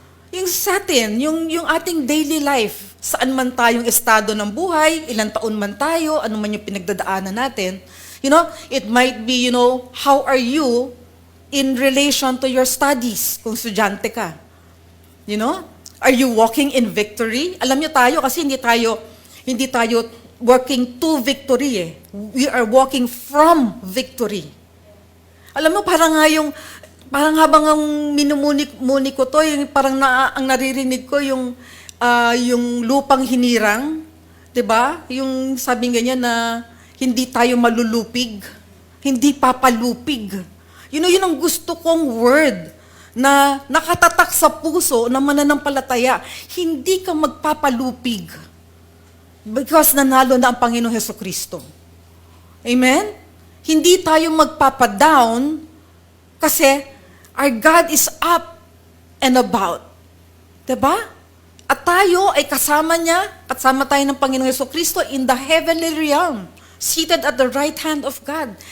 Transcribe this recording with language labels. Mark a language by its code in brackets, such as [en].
[tl] Yung sa atin, yung ating daily life, saan man tayong estado ng buhay, ilang taon man tayo, ano man yung pinagdadaanan natin, [en] it might be, how are you in relation to your studies [tl] kung estudyante ka? [en] Are you walking in victory? [tl] Alam niyo tayo kasi hindi tayo [en] working to victory [tl] eh. [en] We are walking from victory. [tl] Alam mo, parang habang ang minumuni ko to, parang ang naririnig ko yung lupang hinirang, 'di ba? Yung sabing ganyan na hindi tayo malulupig, hindi papalupig. Yun ang gusto kong word na nakatatak sa puso ng mananampalataya. Hindi ka magpapalupig. Because nanalo na ang Panginoong Hesukristo. [en] Amen? [tl] Hindi tayo magpapadown kasi [en] our God is up and about. [tl] Diba? At tayo ay kasama niya, kasama tayo ng Panginoong Hesukristo [en] in the heavenly realm, seated at the right hand of God.